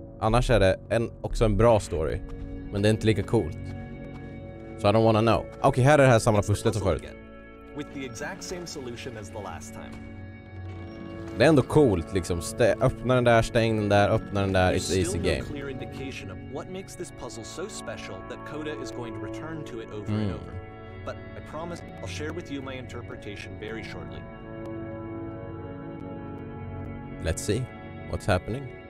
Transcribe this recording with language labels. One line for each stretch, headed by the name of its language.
Swedish: Annars är det också en bra story, men det är inte lika coolt.
English: So I don't wanna know.
Swedish: Okej, här är det här samma pusslet som förut.
English: With the exact same solution as the last time.
Swedish: Det är ändå coolt liksom. Öppna den där, stäng den där, öppna den där.
English: It's easy game. Clear indication of what makes this puzzle so special that Coda is going to return to it over and over. But I promise I'll share with you my interpretation very shortly. Let's see what's happening.